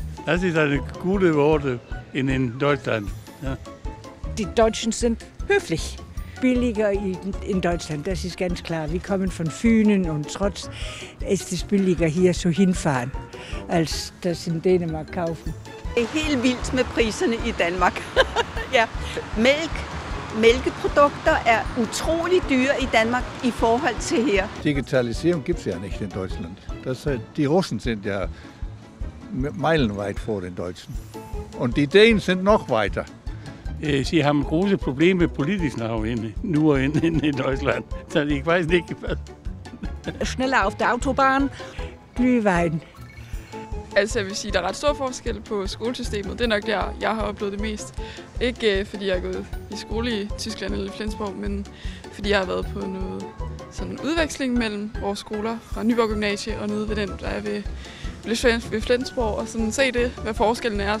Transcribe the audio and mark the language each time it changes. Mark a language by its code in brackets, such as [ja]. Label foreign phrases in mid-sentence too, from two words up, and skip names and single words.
[de] Das ist eine gute Worte in Deutschland. Ja. Die Deutschen sind höflich. Billiger in Deutschland, das ist ganz klar. Wir kommen von Fünen und trotz ist es billiger hier so hinfahren, als das in Dänemark kaufen. [da] Det er helt vildt med priserne i Danmark. Ja. Mælkeprodukter er utrolig dyre i Danmark i forhold til her. [de] Digitalisierung gibt es ja nicht in Deutschland. Die Russen sind ja meilenweit vor den Deutschen. Und die Dänen sind noch weiter. Sie haben große Probleme politisch nur in Deutschland. Så ich weiß nicht. Schneller auf der Autobahn. Glühwein. [da] Altså jeg vil sige, der er ret stor forskel på skolesystemet. Det er nok der, jeg har oplevet det mest. Ikke fordi jeg er gået i skole i Tyskland eller Flensborg, men fordi jeg har været på noget sådan udveksling mellem vores skoler fra Nyborg Gymnasie og nede ved den, der er ved Flensborg, og sådan se det, hvad forskellen er.